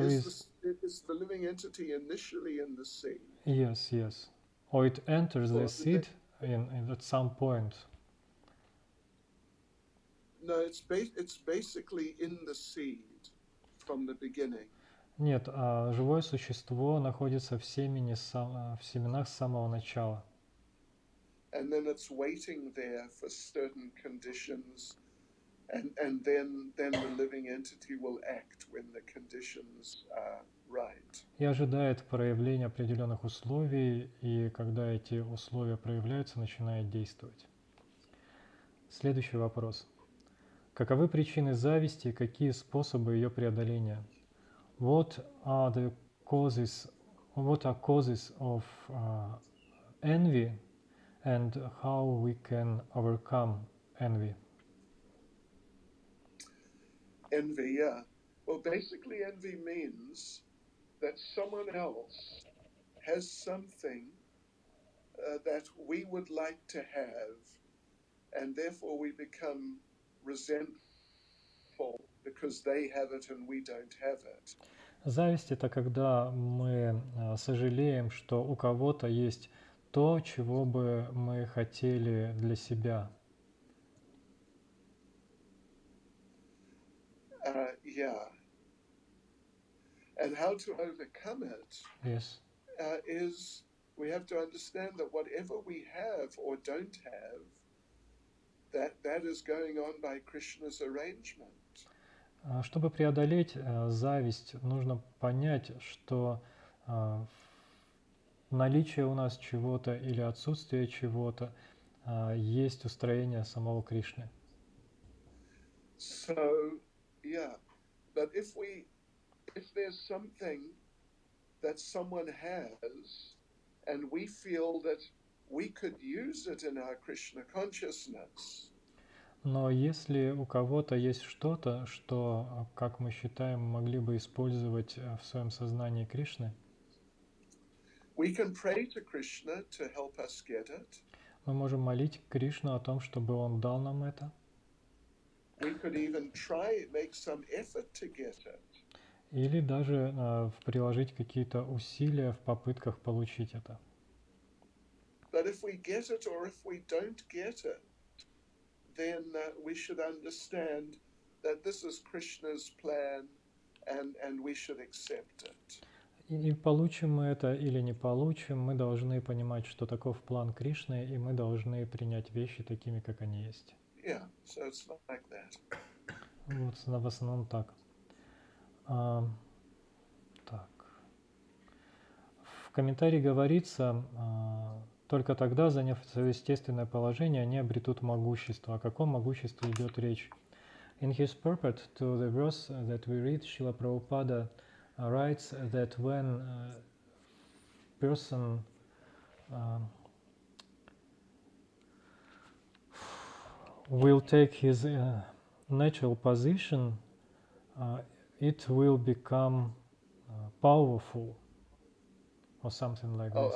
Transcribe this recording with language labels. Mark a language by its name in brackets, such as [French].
[English] Is the living entity initially in the seed? yes, yes. Or it enters the Or seed in at some point. no, it's basically in the seed from the beginning. [Russian] Нет, живое существо находится в семени, в семенах с самого начала. [English] And then it's waiting there for certain conditions, and then the living entity will act when the conditions are right. [Russian] И ожидает проявления определенных условий, и когда эти условия проявляются, начинает действовать. Следующий вопрос. Каковы причины зависти и какие способы ее преодоления? [English] What are causes of envy and how we can overcome envy? Envy, yeah. Well, basically, envy means that someone else has something that we would like to have, and therefore we become resentful because they have it and we don't have it. [Russian] Зависть – это когда мы сожалеем, что у кого-то есть то, чего бы мы хотели для себя. [English] Yeah. And how to overcome it Yes. is we have to understand that whatever we have or don't have, that is going on by Krishna's arrangement. [Russian] Чтобы преодолеть зависть, нужно понять, что наличие у нас чего-то или отсутствие чего-то есть устроение самого Кришны. [English] So, yeah, but if there's something that someone has and we feel that we could use it in our Krishna consciousness, [Russian] Но если у кого-то есть что-то, что, как мы считаем, могли бы использовать в своем сознании Кришны, [English] we can pray to Krishna to help us get it. [Russian] мы можем молить Кришну о том, чтобы Он дал нам это. [English] We could even try, make some effort to get it. [Russian] Или даже приложить какие-то усилия в попытках получить это. [English] But if we get it or if we don't get it, then we should understand that this is Krishna's plan and we should accept it. [Russian] И получим мы это или не получим, мы должны понимать, что таков план Кришны, и мы должны принять вещи такими, как они есть. [English] Yeah, so it's like that. [Russian] Вот в основном так. Так. В комментарии говорится, только тогда, заняв свое естественное положение, они обретут могущество. О каком могуществе идет речь? [English] In his purport to the verse that we read, Srila Prabhupada writes that when a person will take his natural position, it will become powerful or something like this.